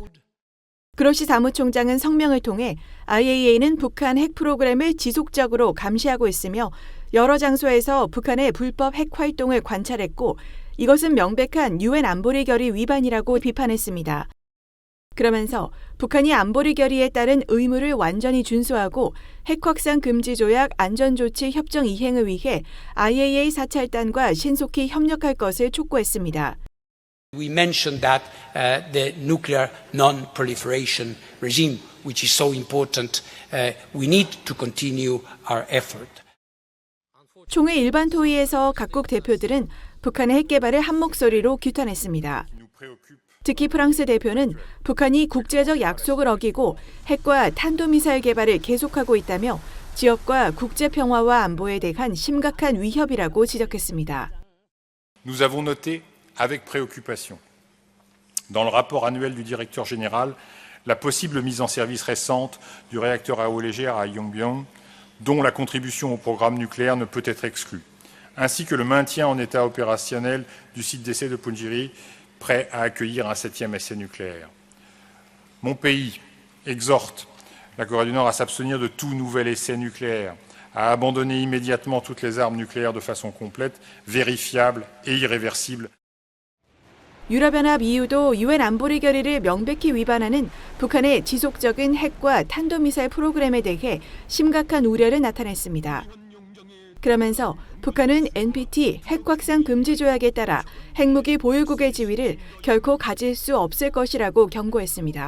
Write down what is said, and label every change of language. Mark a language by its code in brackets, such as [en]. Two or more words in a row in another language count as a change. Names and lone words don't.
[ko] 그로시 사무총장은 성명을 통해 IAEA는 북한 핵 프로그램을 지속적으로 감시하고 있으며 여러 장소에서 북한의 불법 핵 활동을 관찰했고 이것은 명백한 유엔 안보리 결의 위반이라고 비판했습니다. 그러면서 북한이 안보리 결의에 따른 의무를 완전히 준수하고 핵 확산 금지 조약 안전조치 협정 이행을 위해 IAEA 사찰단과 신속히 협력할 것을 촉구했습니다. [en] We mentioned that the nuclear non-proliferation regime, which is so important, we need to continue our effort. [ko] 총회 일반 토의에서 각국 대표들은 북한의 핵 개발을 한 목소리로 규탄했습니다. 특히 프랑스 대표는 북한이 국제적 약속을 어기고 핵과 탄도미사일 개발을 계속하고 있다며 지역과 국제 평화와 안보에 대한 심각한 위협이라고 지적했습니다. [fr] Nous avons noté avec préoccupation dans le rapport annuel du directeur général la possible mise en service récente du réacteur à eau légère à Yongbyon, dont la contribution au programme nucléaire ne peut être exclue, ainsi que le maintien en état opérationnel du site d'essai de Punggiri, prêt à accueillir un 7e essai nucléaire. Mon pays exhorte la Corée du Nord à s'abstenir de tout nouvel essai nucléaire, à abandonner immédiatement toutes les armes nucléaires de façon complète, vérifiable et irréversible. [ko] 유럽연합 EU도 유엔 안보리 결의를 명백히 위반하는 북한의 지속적인 핵과 탄도미사일 프로그램에 대해 심각한 우려를 나타냈습니다. 그러면서 북한은 NPT 핵 확산 금지 조약에 따라 핵무기 보유국의 지위를 결코 가질 수 없을 것이라고 경고했습니다.